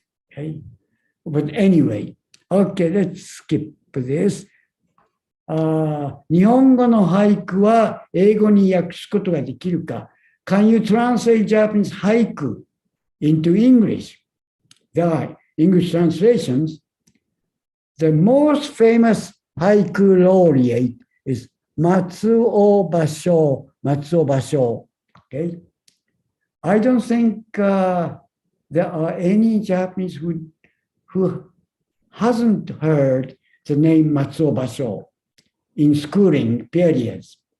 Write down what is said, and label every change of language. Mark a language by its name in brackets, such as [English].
[English] Okay, but anyway, okay, let's skip this. [Japanese] 日本語の俳句は英語に訳すことができるか? [English] Can you translate Japanese haiku into English? There are English translations. The most famous haiku laureate is Matsuo Basho. Okay, I don't think there are any Japanese who hasn't heard the name Matsuo Basho in schooling periods.